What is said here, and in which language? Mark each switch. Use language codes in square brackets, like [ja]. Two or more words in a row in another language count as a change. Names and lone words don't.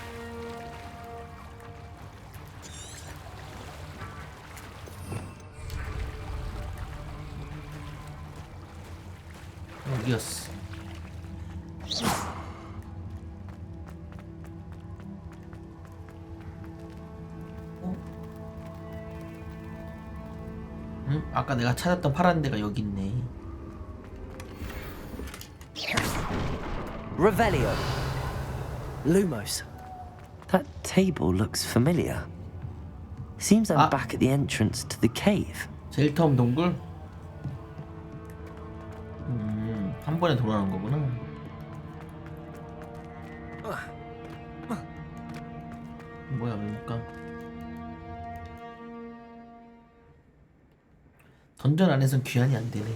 [ko] 여기였어. 아까 내가 찾았던 파란 데가 여기 있네. [la] Revelio. Lumos. [en] That table looks familiar. Seems I'm back at the entrance to the cave. [ko] 제일 처음 동굴? 한 번에 돌아오는 거구나. 뭐야, 왜 못 가? 던전 안에선 귀환이 안 되네.